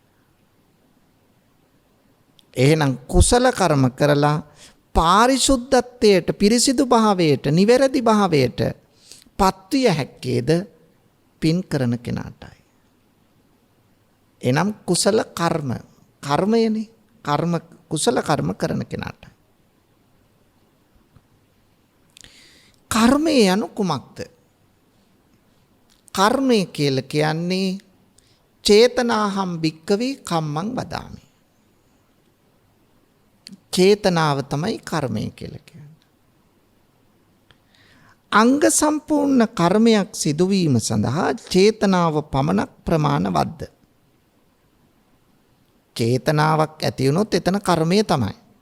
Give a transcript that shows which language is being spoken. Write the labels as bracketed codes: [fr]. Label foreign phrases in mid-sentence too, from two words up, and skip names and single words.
[si] එහෙනම් කුසල කර්ම කරලා පාරිශුද්ධත්වයට පිරිසිදු භාවයට නිවැරදි භාවයට පත්විය හැක්කේද පින් කරන කෙනාටයි. එනම් කුසල කර්ම කර්මයනේ කර්ම කුසල කර්ම කරන කෙනාට. කර්මය යනු කුමක්ද? කර්මය කියලා කියන්නේ [pi] චේතනාහම් භික්කවේ කම්මං වදාමි. [si] චේතනාව තමයි කර්මය කියලා කියන්නේ. අංග සම්පූර්ණ කර්මයක් සිදුවීම සඳහා චේතනාව පමණක් ප්‍රමාණවත්ද? චේතනාවක් ඇති වුණොත් එතන කර්මය තමයි.